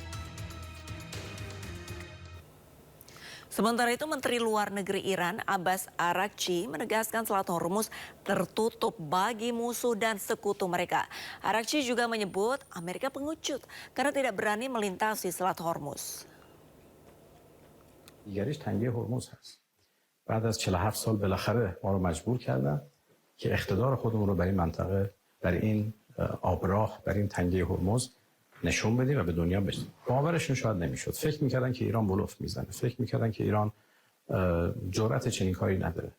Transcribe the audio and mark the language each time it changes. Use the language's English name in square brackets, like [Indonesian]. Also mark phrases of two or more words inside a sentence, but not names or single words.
[Indonesian] Sementara itu, Menteri Luar Negeri Iran, Abbas Araghchi, menegaskan Selat Hormuz tertutup bagi musuh dan sekutu mereka. Araghchi juga menyebut Amerika pengecut karena tidak berani melintasi Selat Hormuz. [Persian] دیگریش تنگه هرمز هست. بعد از 47 سال بالاخره ما رو مجبور کردن که اقتدار خودمون رو بر این منطقه، بر این آبراه، بر این تنگه هرمز نشون بدیم و به دنیا بدیم. باورشون شاید نمیشد. فکر میکردن که ایران بلوف میزنه. فکر میکردن که ایران جرأت چنین کاری نداره.